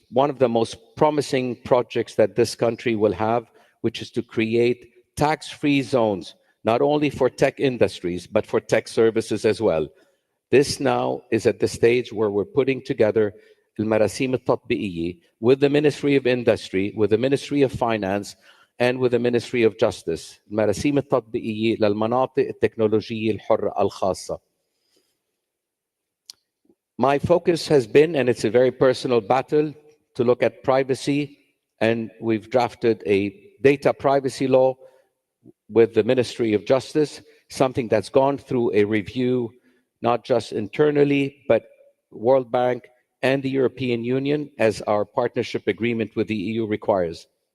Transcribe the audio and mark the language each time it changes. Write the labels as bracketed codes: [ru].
[en] one of the most promising projects that this country will have, which is to create tax-free zones, not only for tech industries, but for tech services as well. This now is at the stage where we're putting together [ar] المراسيم التطبيقية [en] with the Ministry of Industry, with the Ministry of Finance, and with the Ministry of Justice. [ar] المراسيم التطبيقية للمناطق التكنولوجية الحرة الخاصة. [en] My focus has been, and it's a very personal battle, to look at privacy, and we've drafted a data privacy law with the Ministry of Justice, something that's gone through a review, not just internally, but World Bank and the European Union, as our partnership agreement with the EU requires.